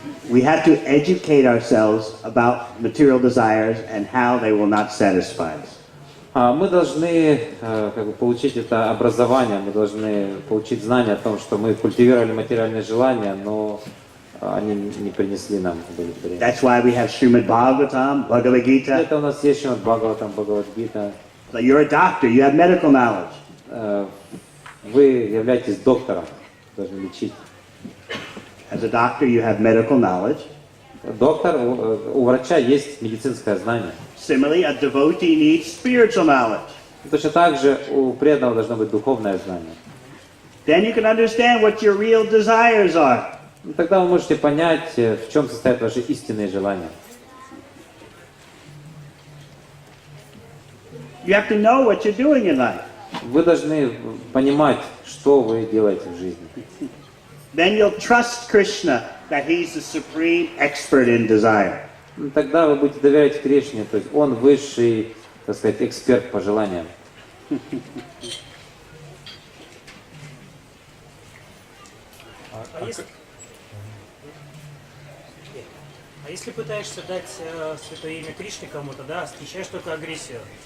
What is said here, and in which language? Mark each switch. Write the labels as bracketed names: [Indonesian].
[English] We have to educate ourselves about material desires and how they will not satisfy us. [Russian] Мы должны получить это образование, мы должны получить знания о том, что мы культивировали материальные желания, но они не принесли нам удовлетворения. [English] That's why we have Srimad Bhagavatam, Bhagavad Gita. [Russian] Это у нас есть Шримад Бхагаватам, Бхагавад-гита. [English] So you're a doctor, you have medical knowledge. [Russian] Вы являетесь доктором, должны лечить. [English] As a doctor, you have medical knowledge. [Russian] Доктор, у врача есть медицинское знание. [English] Similarly, a devotee needs spiritual knowledge. [Russian] Точно так же у преданного должно быть духовное знание. [English] Then you can understand what your real desires are. [Russian] Тогда вы можете понять, в чем состоят ваши истинные желания. [English] You have to know what you're doing in life. [Russian] Вы должны понимать, что вы делаете в жизни. [English] Then you'll trust Krishna that he's the supreme expert in desire. [Russian] Тогда вы будете доверять Кришне, то есть он высший, так сказать, эксперт по желаниям. А если пытаешься дать святое имя Кришне кому-то, да, встречаешь только агрессию.